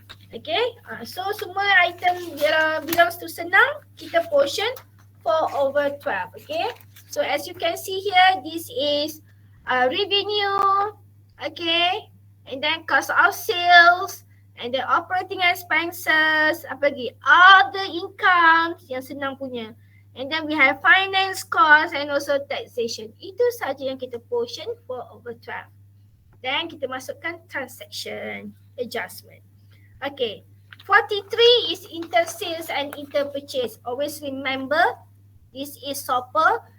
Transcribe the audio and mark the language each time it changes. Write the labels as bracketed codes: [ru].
[en] Okay, so semua item belongs to Senang, kita portion 4/12. Okay, so as you can see here, this is revenue. Okay, and then cost of sales, And then operating expenses, apa lagi? Other incomes [ms] yang senang punya. [en] And then we have finance cost and also taxation. [ms] Itu saja yang kita [en] portion for over 12. [ms] Then kita masukkan [en] transaction adjustment. [ms] Okay. [en] 43 is inter-sales and inter-purchase. Always remember, this is SOPL.